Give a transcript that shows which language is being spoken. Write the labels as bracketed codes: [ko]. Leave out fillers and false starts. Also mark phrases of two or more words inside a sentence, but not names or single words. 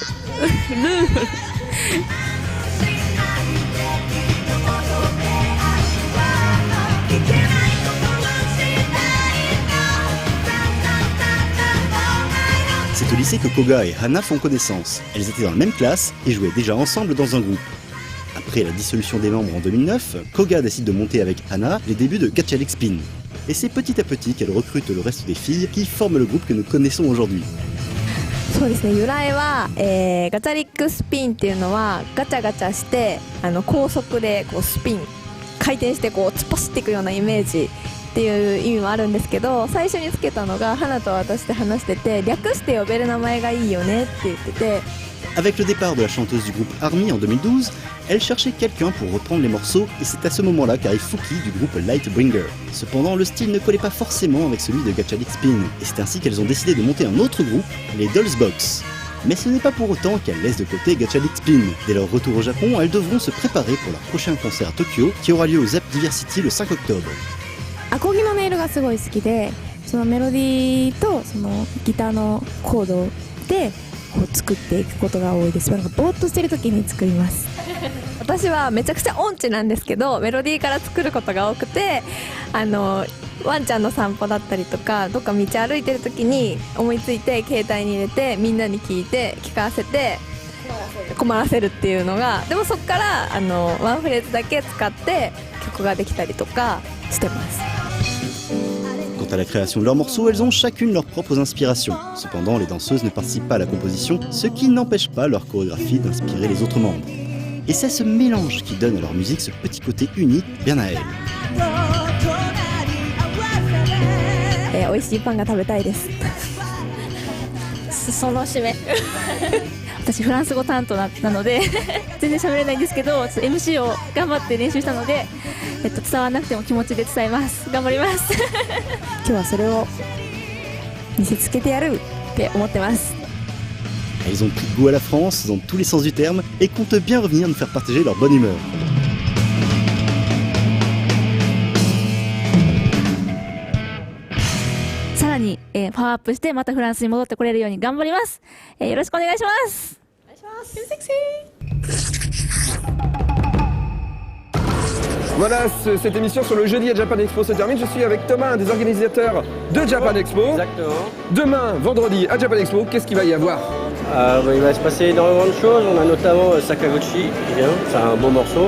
[fr] C'est au lycée que Koga et Hana font connaissance. Elles étaient dans la même classe et jouaient déjà ensemble dans un groupe. Après la dissolution des membres en 2009, Koga décide de monter avec Hana les débuts de Gatchalik Spin. Et c'est petit à petit qu'elle recrute le reste des filles qui forment le groupe que nous connaissons aujourd'hui. [ja] そうですね、由来は、ガチャリックスピンっていうのはガチャガチャして高速でこうスピン回転してこう突っ走っていくようなイメージっていう意味もあるんですけど、最初につけたのが花と私で話してて、略して呼べる名前がいいよねって言ってて。 [fr] Avec le départ de la chanteuse du groupe Army en 2012, elle cherchait quelqu'un pour reprendre les morceaux et c'est à ce moment-là qu'arrive Fuki du groupe Lightbringer. Cependant, le style ne collait pas forcément avec celui de Gatchalik Spin et c'est ainsi qu'elles ont décidé de monter un autre groupe, les Dolls Box. Mais ce n'est pas pour autant qu'elles laissent de côté Gatchalik Spin. Dès leur retour au Japon, elles devront se préparer pour leur prochain concert à Tokyo qui aura lieu au Zap Diversity le 5 octobre. [ja] アコギの音色がすごい好きで、そのメロディーとそのギターのコードでこう作っていくことが多いです。なんかぼーっとしてる時に作ります。私はめちゃくちゃ音痴なんですけど、メロディーから作ることが多くて、ワンちゃんの散歩だったりとか、どっか道歩いてる時に思いついて携帯に入れてみんなに聞いて聞かせて困らせるっていうのが、でもそこからワンフレーズだけ使って曲ができたりとかしてます。 [fr] Quant à la création de leurs morceaux, elles ont chacune leurs propres inspirations. Cependant, les danseuses ne participent pas à la composition, ce qui n'empêche pas leur chorégraphie d'inspirer les autres membres. Et c'est ce mélange qui donne à leur musique ce petit côté unique bien à elles. [ja] 美味しいパンが食べたいです。その締め。私フランス語担当なので全然喋れないんですけど、MC を頑張って練習したので、伝わらなくても気持ちで伝えます。頑張ります。今日はそれを見せつけてやるって思ってます。 [fr] Elles ont pris goût à la France dans tous les sens du terme et comptent bien revenir nous faire partager leur bonne humeur. [ja] さらに、パワーアップしてまたフランスに戻ってこれるように頑張ります。よろしくお願いします。お願いします。セクシー。 [fr] Voilà, cette émission sur le jeudi à Japan Expo se termine. Je suis avec Thomas, un des organisateurs de Japan Expo. Exactement. Demain, vendredi, à Japan Expo, qu'est-ce qu'il va y avoir? Il va se passer énormément de choses. On a notamment Sakaguchi qui vient, c'est un beau morceau.